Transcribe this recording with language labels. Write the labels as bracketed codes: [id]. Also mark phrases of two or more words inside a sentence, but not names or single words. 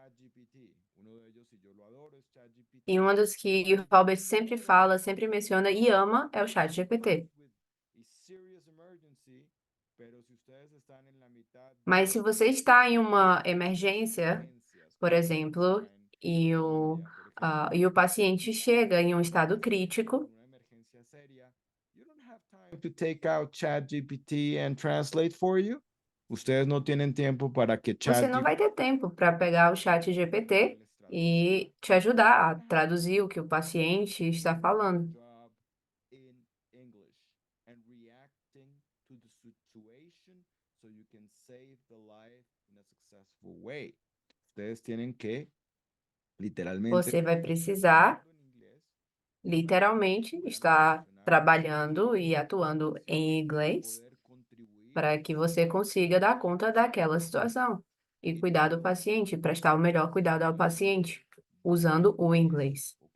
[pt] E uma das que o Robert sempre fala, sempre menciona e ama é o ChatGPT. Mas se você está em uma emergência, por exemplo, e o paciente chega em um estado crítico, [en] To take out ChatGPT and translate for you. [es] Ustedes no tienen tiempo para que [pt] você não vai ter tempo para pegar o ChatGPT e te ajudar a traduzir o que o paciente está falando. [es] Ustedes tienen que literalmente [pt] Você vai precisar, literalmente, estar trabalhando e atuando em inglês para que você consiga dar conta daquela situação e cuidar do paciente, prestar o melhor cuidado ao paciente, usando o inglês.